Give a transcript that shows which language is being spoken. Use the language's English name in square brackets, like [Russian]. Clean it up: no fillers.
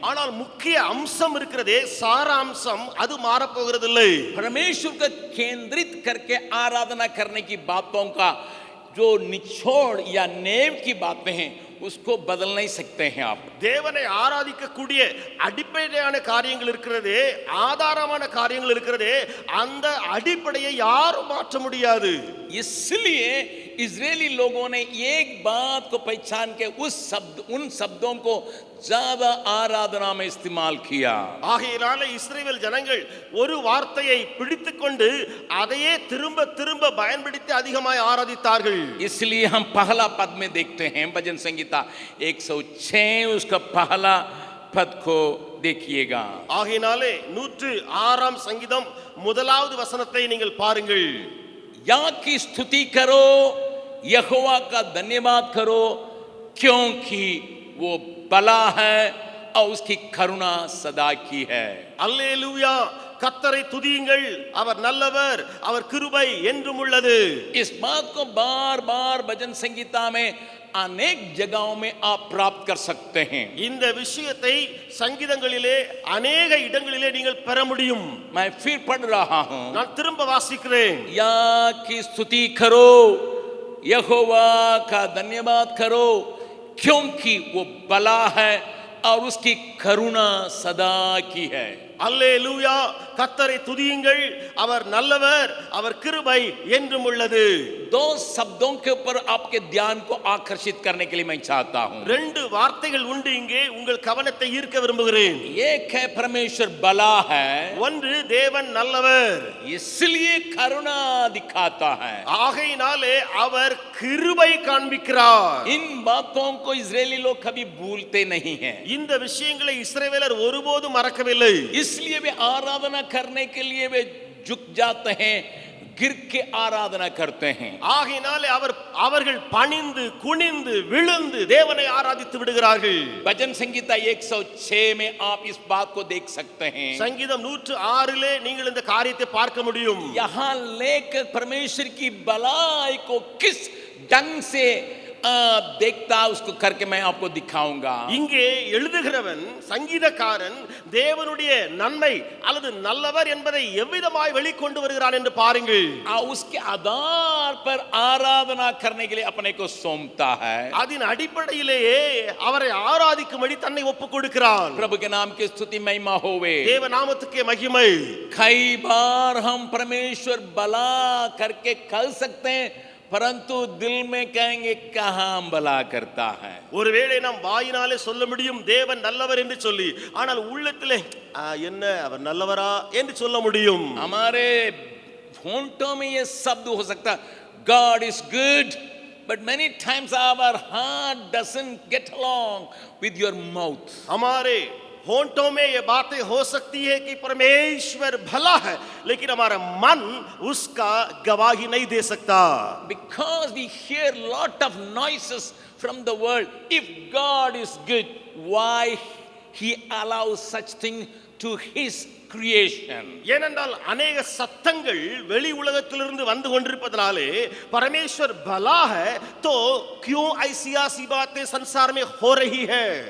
[Tamil] ஆனால் முக்கிய அம்சம் இருக்கிறதே, சாராம்சம் அது மாற போகிறதில்லை. [Hindi] परमेश्वर को केंद्रित करके आराधना करने की बातों का जो निचोड़ या नेव की बातें हैं उसको बदल नहीं सकते हैं आप. [Tamil] தேவனை ஆராதிக்கக்கூடிய அடிப்படையான காரியங்கள் இருக்கிறதே, ஆதாரமான காரியங்கள் இருக்கிறதே, அந்த அடிப்படையை யாரும் மாற்ற முடியாது. [Hindi] इसलिए इजरायली लोगों ने एक बात को पहचान के उन शब्दों को ज्यादा आराधना में इस्तेमाल किया. [Tamil] ஆகையினால இஸ்ரவேல் ஜனங்கள் ஒரு வார்த்தையை பிடித்துக்கொண்டு அதையே திரும்ப திரும்ப பயன்படுத்தி அதிகமாய் ஆராதித்தார்கள். [Hindi] इसलिए हम पहला पद में देखते हैं भजन संगीता 106 उसका पहला पद को देखिएगा. [Tamil] ஆகையினாலே 106ஆம் சங்கீதம் முதலாவது வசனத்தை நீங்கள் பாருங்கள். [Hindi] या की स्तुति करो, यहोवा का धन्यवाद करो, क्योंकि वो भला है और उसकी करुणा सदा की है. [Tamil] அல்லேலூயா, கர்த்தரை துதியுங்கள், அவர் நல்லவர், அவர் கிருபை என்றும் உள்ளது. [Hindi] इस बात को बार बार भजन संगीता में अनेक जगहों में आप प्राप्त कर सकते हैं. [Tamil] இந்த விஷயத்தை சங்கீதங்களிலே अनेक இடங்களிலே நீங்கள் பெற முடியும். [Hindi] मैं फिर पढ़ रहा हूं. [Tamil] நான் திரும்ப வாசிக்கிறேன். [Hindi] या की स्तुति करो, यहोवा का धन्यवाद करो, क्योंकि वो भला है और उसकी करुणा सदा की है. [Tamil] அல்லேலூயா, கர்த்தரை துதியுங்கள், அவர் நல்லவர், அவர் கிருபை என்றும் உள்ளது. [Hindi] दो शब्दों के ऊपर आपके ध्यान को आकर्षित करने के लिए मैं चाहता हूं. [Tamil] ரெண்டு வார்த்தைகள் உண்டு இங்கே, உங்கள் கவனத்தை ஈர்க்க விரும்புகிறேன். [Hindi] एक है परमेश्वर भला है, [Tamil] ஒன்று தேவன் நல்லவர், [Hindi] इसलिए करुणा दिखाता है. [Tamil] ஆகையினாலே அவர் கிருபை காண்பிக்கிறார். [Hindi] इन बातों को इजरायली लोग कभी भूलते नहीं हैं. [Tamil] இந்த விஷயங்களை இஸ்ரவேலர் ஒருபோதும் மறக்கவில்லை. [Hindi] इसलिए वे आराधना करने के लिए वे झुक जाते हैं, गिर के आराधना करते हैं. [Tamil] ஆகையினாலே அவர்கள் பணிந்து குனிந்து விழுந்து தேவனை ஆராதித்து விடுகிறார்கள். [Hindi] भजन संगीता 106 में आप इस बात को देख सकते हैं. [Tamil] சங்கீதம் 106 நீங்கள் இந்த காரியத்தை பார்க்க முடியும். [Hindi] यहाँ लेकर परमेश्वर की भलाई को किस ढंग से देखता उसको करके मैं आपको दिखाऊंगा. [Tamil] இங்கே எழுதுகிறவன் சங்கீதக்காரன் தேவனுடைய நன்மை அல்லது நல்லவர் என்பதை எவ்விதமாய் வெளிக்கொண்டு வருகிறான் என்று பாருங்கள். [Hindi] उसके आधार पर आराधना करने के लिए अपने को सौंपता है. [Tamil] அதன் அடிப்படையிலேயே அவரை ஆராதிக்கும்படி தன்னை ஒப்புக் கொடுக்கிறான். [Hindi] प्रभु के नाम की स्तुति महिमा होवे. [Tamil] தேவ நாமத்துக்கே மகிமை. [Hindi] कई बार हम परमेश्वर भला करके कह सकते हैं, परंतु दिल में कहेंगे कहां भला करता है. [Tamil] ஒருவேளை நாம் வாயினாலே சொல்ல முடியும் தேவன் நல்லவர் என்று சொல்லி, ஆனால் உள்ளத்திலே என்ன அவர் நல்லவரா என்று சொல்ல முடியும். [Hindi] हमारे होंठों में ये शब्द हो सकता है, [English] God is good, but many times our heart doesn't get along with your mouth. [Hindi] हमारे होंठों में ये बातें हो सकती है कि परमेश्वर भला है, लेकिन हमारा मन उसका गवाही नहीं दे सकता. [English] Because we hear lot of noises from the world. If God is good, why he allows such thing to his creation? [Tamil] ஏனென்றால் अनेक சத்தங்கள் வெளி உலகத்திலிருந்து வந்து கொண்டிருப்பதனாலே [Hindi] परमेश्वर भला है तो क्यों ऐसी बातें संसार में हो रही है?